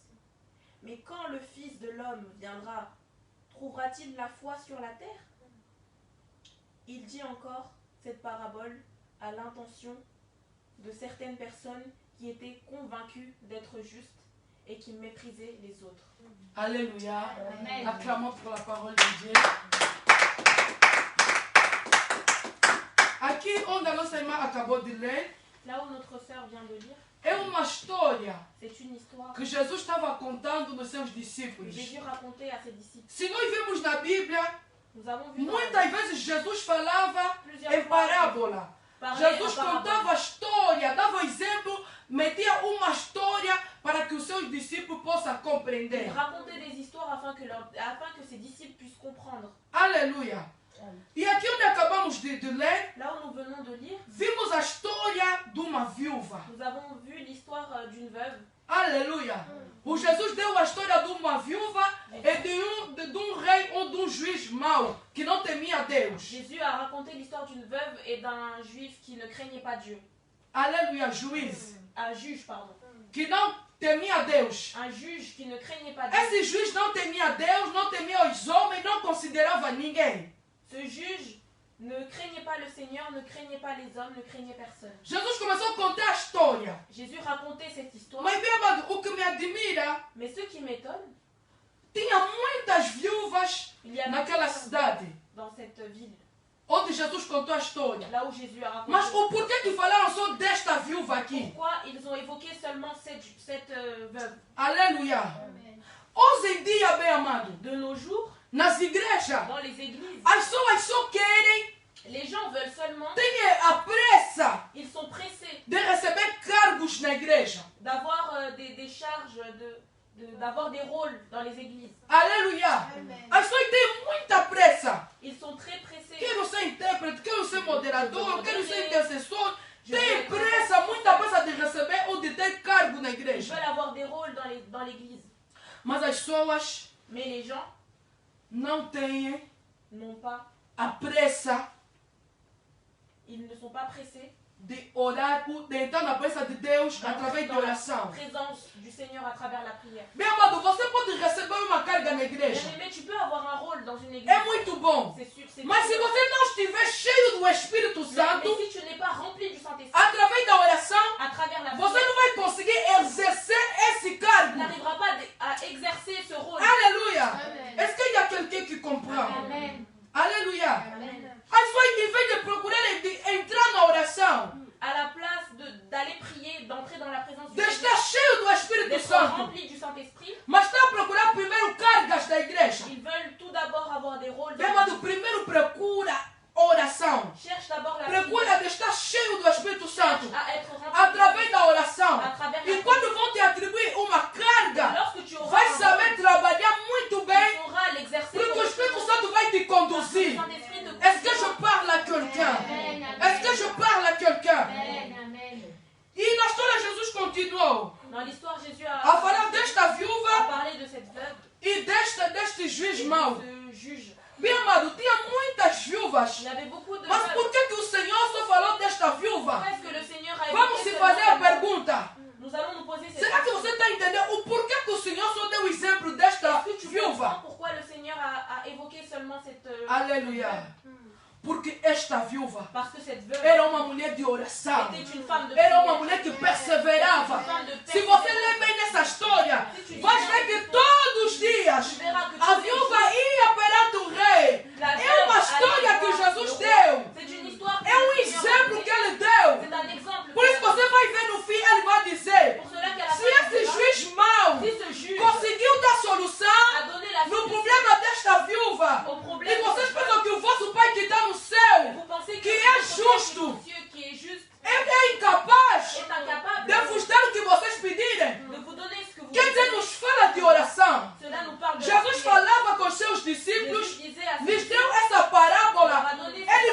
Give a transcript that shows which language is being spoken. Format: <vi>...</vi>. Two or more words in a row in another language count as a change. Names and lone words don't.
<fr>Mais quand le Fils de l'homme viendra, trouvera-t-il la foi sur la terre? Il dit encore cette parabole à l'intention de certaines personnes qui étaient convaincues d'être justes et qui méprisaient les autres. Alléluia. Acclamons pour la parole de Dieu.</fr> <pt>Aqui onde a nossa irmã acabou de ler,</pt> <fr>Là où notre sœur vient de lire,</fr> <pt>é uma história</pt> <fr>c'est une histoire</fr> <pt>que Jesus estava contando nos seus</pt> <fr>que</fr> <pt>discípulos.</pt> <fr>Jésus racontait à ses disciples.</fr> <pt>Se nós vemos na Bíblia,</pt> <fr>Nous avons vu</fr> <pt>muitas vezes Jesus falava</pt> <fr>plusieurs</fr> <pt>em parábola.</pt> <fr>parler Jesus en parabole.</fr> <pt>contava a história, dava exemplo, metia uma história para que os seus discípulos possam</pt> <fr>Il</fr> <pt>compreender.</pt> <fr>racontait des histoires afin que ses disciples puissent comprendre.</fr> <pt>Aleluia. E aqui onde acabamos de ler,</pt> <fr>Là où nous venons de lire,</fr> <pt>vimos a história de uma viúva.</pt> <fr>nous avons vu l'histoire d'une veuve.</fr> <pt>Aleluia. O Jesus deu a história de uma viúva e de um rei ou de um juiz mau, que não temia Deus.</pt> <fr>Jésus a raconté l'histoire d'une veuve et d'un juif qui ne craignait pas Dieu.</fr> <pt>Aleluia, juiz.</pt> <fr>Un juge, pardon.</fr> <pt>Que não temia Deus.</pt> <fr>Un juge qui ne craignait pas Dieu.</fr> <pt>Esse juiz não temia Deus, não temia os homens, não considerava ninguém.</pt> <fr>Ce juge ne craignait pas le Seigneur, ne craignait pas les hommes, ne craignait personne.</fr> <pt>Jesus começou a contar a história.</pt> <fr>Jésus racontait cette histoire.</fr> <pt>Mas, meu amado, o que me admira,</pt> <fr>Mais ce qui m'étonne,</fr> <pt>tinha muitas viúvas</pt> <fr>il y a</fr> <pt>naquela cidade</pt> <fr>dans cette ville,</fr> <pt>onde Jesus contou a história.</pt> <fr>là où Jésus a raconté.</fr> <pt>Mas o porquê que falaram só desta viúva aqui?</pt> <fr>Pourquoi ils ont évoqué seulement cette veuve?</fr> <pt>Aleluia. Hoje em dia, bem amado,</pt> <fr>De nos jours,</fr> <pt>nas igrejas,</pt> <fr>dans les églises,</fr> <pt>as pessoas só querem,</pt> <fr>les gens veulent seulement,</fr> <pt>têm a pressa</pt> <fr>ils sont pressés</fr> <pt>de receber cargos na igreja.</pt> <fr>d'avoir des charges, d'avoir des rôles dans les églises.</fr> <pt>Aleluia. As pessoas têm muita pressa.</pt> <fr>Ils sont très pressés.</fr> <pt>Quero ser intérprete, quero ser moderador, quero ser intercessor.</pt> <fr>Je</fr> <pt>Tem</pt> <fr>veux-</fr> <pt>pressa, muita pressa de receber ou de ter cargo na</pt> <fr>Ils</fr> <pt>igreja.</pt> <fr>veulent avoir des rôles dans l'église.</fr> <pt>Mas as pessoas</pt> <fr>Mais les gens</fr> <pt>não têm</pt> <fr>n'ont pas,</fr> <pt>a pressa</pt> <fr>ils ne sont pas pressés.</fr> <pt>de orar, de entrar na presença de Deus através de</pt> <fr>Dans la</fr> <pt>oração.</pt> <fr>présence du Seigneur à travers la prière.</fr> <pt>Bem amado, você pode receber uma carga na igreja.</pt> <fr>Mais tu peux avoir un rôle dans une église.</fr> <pt>É muito bom.</pt> <fr>C'est sûr, c'est</fr> <pt>Mas se</pt> <fr>sûr.</fr> <pt>você não estiver cheio do Espírito</pt> <fr>Mais</fr> <pt>Santo,</pt> <fr>si tu n'es pas rempli du Saint-Esprit,</fr> <pt>através da oração,</pt> <fr>à travers la</fr> <pt>você</pt> <fr>prière,</fr> <pt>não vai conseguir exercer esse</pt> <fr>tu</fr> <pt>cargo.</pt> <fr>n'arriveras pas à exercer ce rôle.</fr> <pt>Aleluia. Amen.</pt> <fr>Est-ce qu'il y a quelqu'un qui comprend? Amen.</fr> <pt>Aleluia. Amen. As pessoas, em vez de procurarem de entrar na oração,</pt> <fr>À la place d'aller prier, d'entrer dans la présence</fr> <pt>de</pt> <fr>du</fr> <pt>estar cheio do Espírito</pt> <fr>d'être</fr> <pt>Santo,</pt> <fr>rempli du Saint-Esprit,</fr> <pt>mas está a procurar primeiro cargas da igreja.</pt> <fr>ils veulent tout d'abord avoir des rôles.</fr> <pt>Bem, amado, primeiro procura oração.</pt> <fr>Cherche d'abord la prière.</fr> <pt>Procura de estar cheio do Espírito Santo</pt> <fr>À être rempli.</fr> <pt>através da oração.</pt> <fr>À travers la</fr> <pt>E quando vão te atribuir uma carga,</pt> <fr>Lorsque tu auras</fr> <pt>vai</pt> <fr>un</fr> <pt>saber</pt> <fr>rôle,</fr> <pt>trabalhar muito</pt> <fr>tu</fr> <pt>bem,</pt> <fr>sauras l'exercer.</fr> <pt>porque o Espírito</pt> <fr>correctement.</fr> <pt>Santo vai te</pt> <fr>Le</fr> <pt>conduzir.</pt> <fr>Saint-Esprit te Est-ce que je conduira. parle à quelqu'un? Amen. Est-ce que je parle à quelqu'un? Amen. Amen.</fr> <pt>E na história Jesus continuou</pt> <fr>Dans l'histoire, Jésus</fr> <pt>a</pt> <fr>a</fr> <pt>falar desta viúva</pt> <fr>parlé de cette veuve</fr> <pt>e deste juiz</pt> <fr>et</fr> <pt>mau.</pt> <fr>de ce juge.</fr> <pt>Bem, amado, tinha muitas viúvas.</pt> <fr>Il y avait beaucoup de</fr> <pt>Mas</pt> <fr>veuves.</fr> <pt>por que o Senhor só falou desta viúva?</pt> <fr>Pourquoi est-ce que le Seigneur a</fr> <pt>Vamos</pt> <fr>évoqué</fr> <pt>se</pt> <fr>seulement</fr> <pt>fazer a</pt> <fr>cette veuve?</fr> <pt>pergunta.</pt> <fr>Nous allons nous poser cette</fr> <pt>Será que você está entendendo o porquê que o Senhor só deu o exemplo desta</pt> <fr>Est-ce que tu comprends</fr> <pt>viúva?</pt> <fr>pourquoi le Seigneur a évoqué seulement cette</fr> <pt>Aleluia. Porque esta viúva</pt> <fr>Parce que cette veuve</fr> <pt>era uma mulher de oração.</pt> <fr>était une femme de</fr> <pt>Era uma</pt> <fr>prière.</fr> <pt>mulher que perseverava.</pt> <fr>Une femme de</fr> <pt>Se você</pt> <fr>persévérance.</fr> <pt>ler bem nessa história,</pt> <fr>Si tu lis</fr> <pt>vai</pt> <fr>bien</fr> <pt>ver que</pt> <fr>cette histoire,</fr> <pt>todos os dias</pt> <fr>tu verras que</fr> <pt>a</pt> <fr>tous les</fr> <pt>viúva</pt> <fr>jours,</fr> <pt>ia perante o rei.</pt> <fr>la</fr> <pt>É</pt> <fr>veuve</fr> <pt>uma história</pt> <fr>allait</fr> <pt>que</pt> <fr>voir</fr> <pt>Jesus</pt> <fr>le</fr> <pt>deu.</pt> <fr>roi. C'est une histoire que</fr> <pt>É um</pt> <fr>le Seigneur a</fr> <pt>exemplo</pt> <fr>donnée.</fr> <pt>que ele deu.</pt> <fr>C'est un exemple.</fr> <pt>Por isso você vai ver no fim, ele vai dizer:</pt> <fr>Pour cela qu'à la</fr> <pt>se</pt> <fr>fin, il</fr> <pt>esse</pt> <fr>dira,</fr> <pt>juiz mau</pt> <fr>si ce juge</fr> <pt>conseguiu dar solução</pt> <fr>a donné la</fr> <pt>no</pt> <fr>solution</fr> <pt>problema desta viúva,</pt> <fr>au</fr> <pt>e</pt> <fr>problème,</fr> <pt>vocês pensam que o vosso pai que está no céu,</pt> <fr>vous pensez</fr> <pt>que</pt> <fr>que</fr> <pt>é</pt> <fr>votre</fr> <pt>justo.</pt> <fr>Père qui est Dieu, qui est juste,</fr> <pt>ele é incapaz</pt> <fr>est incapable</fr> <pt>de vos dar o que vocês pedirem.</pt> <fr>de vous donner ce que vous</fr> <pt>Quer dizer,</pt> <fr>voulez.</fr> <pt>nos fala de oração.</pt> <fr>Cela nous parle de la</fr> <pt>Jesus</pt> <fr>prière.</fr> <pt>falava com seus discípulos,</pt> <fr>Jésus disait à ses</fr> <pt>lhes</pt> <fr>disciples,</fr> <pt>deu essa parábola,</pt> <fr>leur a donné</fr>